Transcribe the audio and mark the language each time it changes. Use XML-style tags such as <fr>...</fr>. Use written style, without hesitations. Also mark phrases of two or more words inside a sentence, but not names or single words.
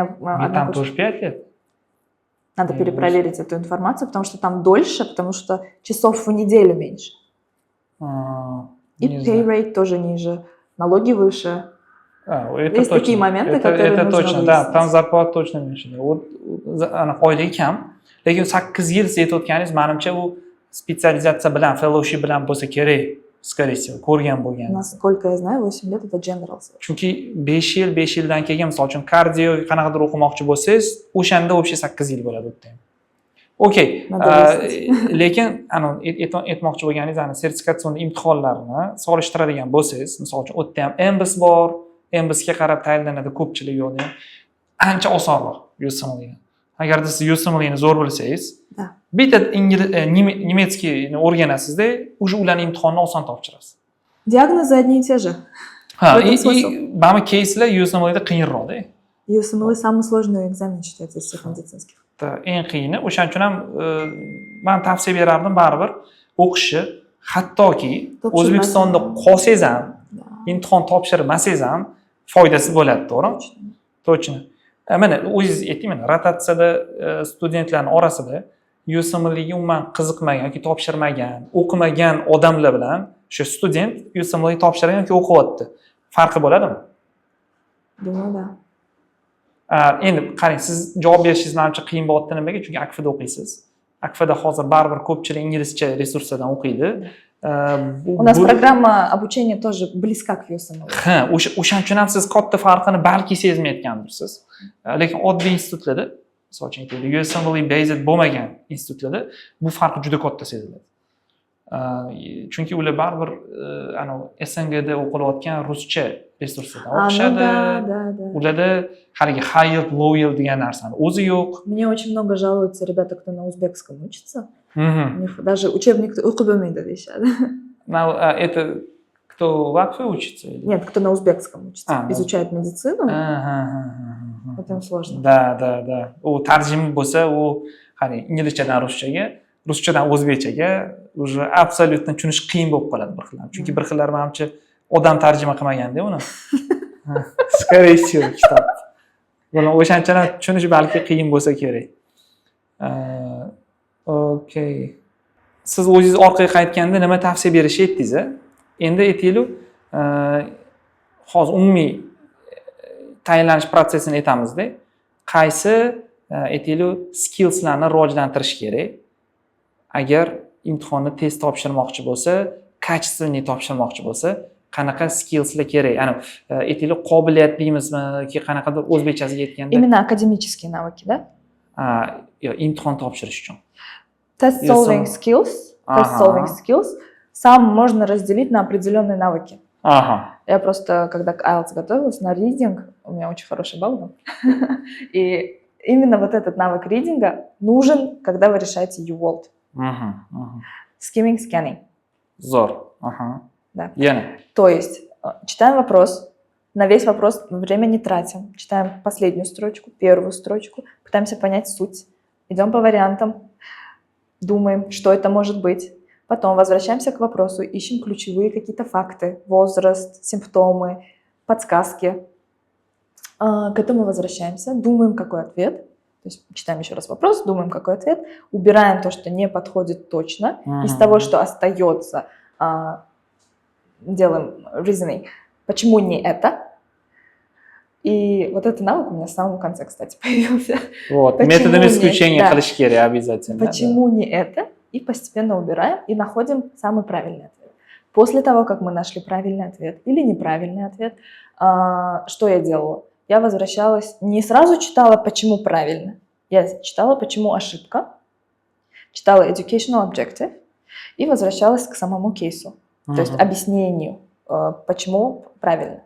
<ru>Там тоже 5 лет? Надо перепроверить эту информацию, потому что там дольше, потому что часов в неделю меньше. И</ru> <en>pay rate</en> <ru>тоже ниже, налоги выше. Есть такие моменты, которые это нужно точно, выяснить. да, там зарплата точно меньше.</ru> <uz>Oylik kam, lekin 8 yil siz aytayotganingiz, menimcha u spetsializatsiya bilan, fellowship bilan bo'lsa kerak,</uz> <ru>скорее всего,</ru> <uz>ko'rgan bo'lganingiz.</uz> <ru>Насколько я знаю, 8 лет это general.</ru> <uz>Chunki 5 yildan keyin, misol uchun kardio qanaqadir o'qimoqchi bo'lsangiz, o'shanda o'sha 8 yil bo'ladi o'tda. Okey, lekin aytmoqchi bo'lganingiz, sertifikatsion imtihonlarni solishtiradigan bo'lsangiz, misol uchun o'tda ham MBIS bor, MBISga qarab tayinlanadi ko'pchilik yo'lda ham ancha osonroq USMLE. Agar siz USMLEni zo'r bilsangiz, bitta nemetskiy o'rganasizda, уже ularning imtihonini oson topshirasiz.</uz> <ru>Диагнозы одни и те же.</ru> <uz>Ha,</uz> <ru>В этом смысл.</ru> <uz>ba'zi keyslar USML'da qiyinroqda.</uz> <ru>USMLE самый сложный экзамен считается из всех медицинских.</ru> <uz>Eng qiyini. O'shaning uchun ham men tavsiya berardim baribir o'qishni, hattoki Topshirmasangiz O'zbekistonda ham. qolsangiz ham,</uz> <ru>Да.</ru> <uz>imtihon topshirmasangiz ham foydasi bo'ladi, to'g'rimi?</uz> <ru>Точно.</ru> <uz>Mana o'zingiz ayting, mana rotatsiyada studentlarning orasida USMLEga umuman qiziqmagan yoki topshirmagan, o'qimagan odamlar bilan o'sha student USMLE topshirgan yoki o'qiyapti. Farqi bo'ladimi?</uz> <ru>Думаю, да.</ru> <uz>Endi qarang, siz javob berishingiz menimcha qiyin bo'lyapti nimaga? Chunki AKF'da o'qiysiz. AKF'da hozir baribir ko'pchilik inglizcha resurslardan o'qiydi.</uz> <ru>У нас программа обучения тоже близка к USMLE.</ru> <uz>Ha, o'shaning uchun ham siz katta farqini balki sezmayotgandirsiz. Lekin oddiy institutlarda, misol uchun aytaylik, USMLE based bo'lmagan institutlarda bu farq juda katta seziladi. Chunki ular baribir SNGda o'qilayotgan ruscha resurslardan</uz> <ru>Ну</ru> <uz>o'qishadi.</uz> <ru>да, да, да.</ru> <uz>Ularda haligi</uz> <en>high yield, low yield</en> <uz>degan narsani o'zi yo'q.</uz> <ru>Мне очень много жалуются ребята, кто на узбекском учится. У Mhm. них даже учебник</ru> <uz>o'qib bo'lmaydi deyishadi.</uz> <ru>Это кто в АКФе учится? Или? Нет, кто на узбекском учится, А, на изучает медицину, Aha. это им сложно. Da.</ru> <uz>U tarjima bo'lsa, u qani inglizchadan ruschaga, ruschadan o'zbekchaga уже absolyutно tushunish qiyin bo'lib qoladi bir xillar. Chunki bir xillar menimcha odam tarjima qilmaganda uni.</uz> <ru>Скорее всего,</ru> <uz>kitob. Buni o'shancha tushunish balki qiyin bo'lsa kerak. Okey. Siz o'zingiz orqaga qaytganda nima tavsiya berishingiz aytdingiz? Endi aytaylik, hozir umumiy tayinlanish protsessini aytamizda. Qaysi aytaylik skillslarni rivojlantirish kerak? Agar imtihonni tez topshirmoqchi bo'lsa, качественный topshirmoqchi bo'lsa, qanaqa skillslar kerak? Ya'ni aytaylik qobiliyat deymizmi yoki qanaqadir o'zbekchasiga aytganda,</uz> <ru>Именно академические навыки, да?</ru> <uz>yo imtihon topshirish uchun.</uz> <en>Test</en> <ru>Или</ru> <en>solving</en> <ru>сам-</ru> <en>skills, test</en> <ru>Ага.</ru> <en>solving skills</en> <ru>сам можно разделить на определенные навыки. Aha. Я просто, когда к IELTS готовилась на reading, у меня очень хороший балл был. И именно вот этот навык ридинга нужен, когда вы решаете UWorld. Mhm.</ru> <en>Skimming, scanning.</en> <uz>Zo'r. Aha.</uz> <ru>Да.</ru> <uz>Yana.</uz> <ru>То есть читаем вопрос, на весь вопрос время не тратим. Читаем последнюю строчку, первую строчку, пытаемся понять суть. Идем по вариантам, думаем, что это может быть. Потом возвращаемся к вопросу, ищем ключевые какие-то факты, возраст, симптомы, подсказки. К этому возвращаемся, думаем, какой ответ. То есть читаем еще раз вопрос, думаем, какой ответ. Убираем то, что не подходит точно. Из того, что остается, делаем reasoning. Почему не это? И вот этот навык у меня в самом конце, кстати, появился. Вот. Почему Методом не? исключения Да.</ru> <uz>qilish kerak обязательно.</uz> <ru>Почему не это? И постепенно убираем и находим самый правильный ответ. После того, как мы нашли правильный ответ или неправильный ответ, что я делала? Я возвращалась, не сразу читала, почему правильно. Я читала, почему ошибка, читала</ru> <en>educational objective</en> <ru>и возвращалась к самому кейсу, то есть объяснению, почему правильно.</ru>